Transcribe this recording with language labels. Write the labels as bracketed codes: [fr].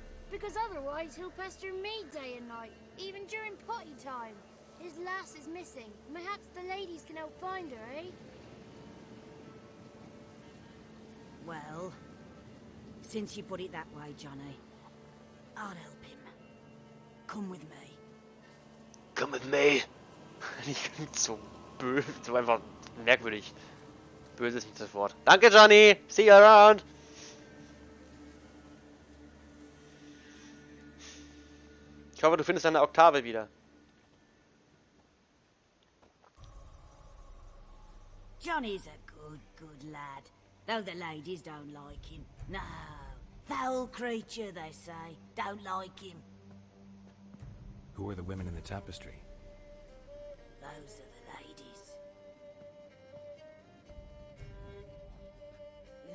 [en] Because otherwise he'll pester me day and night, even during potty time. His lass is missing. Perhaps the ladies can help find her, eh? Well, since you put it that way, Johnny, I'll help him. Come with me. Come with me. [de] Ich bin so böse, so einfach merkwürdig. Böse ist nicht das Wort. Danke, Johnny. [en] See you around. [de] Ich hoffe, du findest deine Oktave wieder. [en] Johnny's a good lad, though the ladies don't like him. No, foul creature, they say. Don't like him. Who are the women in the tapestry? Those are the ladies.